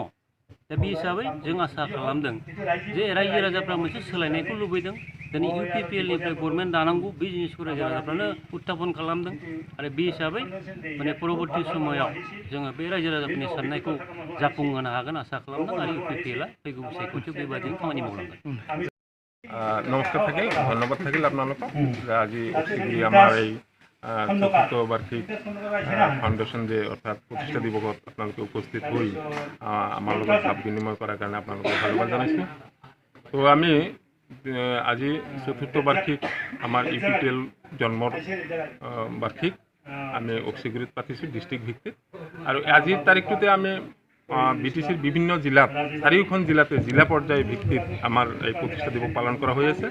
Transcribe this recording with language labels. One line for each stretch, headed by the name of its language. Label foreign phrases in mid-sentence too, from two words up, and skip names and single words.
Bodo: दा बे हिसाबै जों आसा खालामदों जे रायजो राजाफ्रा मोनसे सोलायनायखौ लुबैदों। दिनै UPPLनिफ्राय गभर्नमेन्ट दानांगौ बे जिनिसखौ रायजो राजाफ्रानो उत्थापन खालामदों आरो बे हिसाबै माने परबर्ती समायाव जोङो बे रायजो राजाफोरनि साननायखौ जाफुंहोनो हागोन आसा खालामदों आरो UPPLआ फैगौ बिसायख'थियाव बेबायदिनो खामानि मावलांगोन।
Assamese: নমস্কার থাকিল, ধন্যবাদ থাকিল আপোনালোকক যে আজি অতিগুৰি আমাৰ এই চতুৰ্থ বাৰ্ষিক
English: foundation day
Assamese: অৰ্থাৎ প্ৰতিষ্ঠা দিৱসত আপোনালোকে উপস্থিত হৈ আমাৰ লগত ভাৱ বিনিময় কৰাৰ কাৰণে আপোনালোকক ধন্যবাদ জনাইছোঁ। তো আমি আজি চতুৰ্থ বাৰ্ষিক আমাৰ UPPL জন্মৰ বাৰ্ষিক আমি অক্সিগুৰিত পাতিছোঁ ডিষ্ট্ৰিক্ট ভিত্তিত, আৰু আজিৰ তাৰিখটোতে আমি BTCৰ বিভিন্ন জিলাত 4খন জিলাতে জিলা পৰ্যায় ভিত্তিত আমাৰ এই প্ৰতিষ্ঠা দিৱস পালন কৰা হৈ আছে।